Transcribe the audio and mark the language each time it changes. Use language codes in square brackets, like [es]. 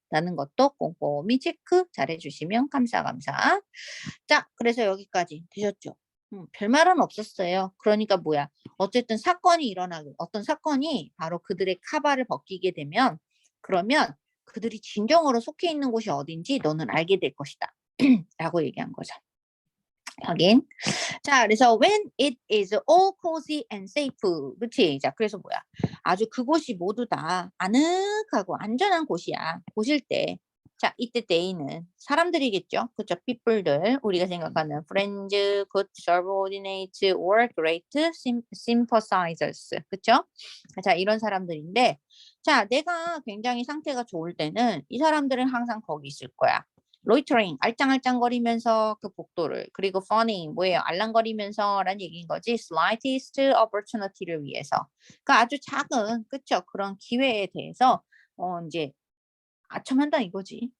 [ko] 라는 것도 꼼꼼히 체크 잘 해주시면 감사. 자, 그래서 여기까지 되셨죠? 별말은 없었어요. 그러니까 뭐야? 어쨌든 사건이 일어나고 어떤 사건이 바로 그들의 카바를 벗기게 되면 그러면 그들이 진정으로 속해 있는 곳이 어딘지 너는 알게 될 것이다. 라고 얘기한 거죠. 확인. 자, 그래서 [en] when it is all cozy and safe. [ko] 그치? 자, 그래서 뭐야? 아주 그곳이 모두 다 아늑하고 안전한 곳이야. 곳일 때. 자, 이때 때에는 사람들이겠죠. 그쵸? people들. 우리가 생각하는 [en] friends, good subordinates, or great sympathizers. [ko] 그쵸? 자, 이런 사람들인데, 자, 내가 굉장히 상태가 좋을 때는 이 사람들은 항상 거기 있을 거야. 로이터링, 알짱알짱거리면서 그 복도를, 그리고 funny, 뭐예요? 알랑거리면서 라는 얘기인 거지. [en] slightest opportunity [ko] 를 위해서. 그 아주 작은, 그쵸? 그런 기회에 대해서, 이제, 아첨한다 이거지.